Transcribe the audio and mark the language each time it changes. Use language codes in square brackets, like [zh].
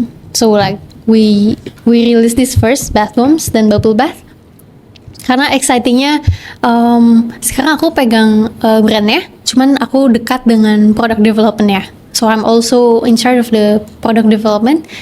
[en] So like we release this first bath bombs, then bubble bath. [id] Karena excitingnya sekarang aku pegang brandnya, cuman aku dekat dengan product developmentnya. [en] So I'm also in charge of the product development.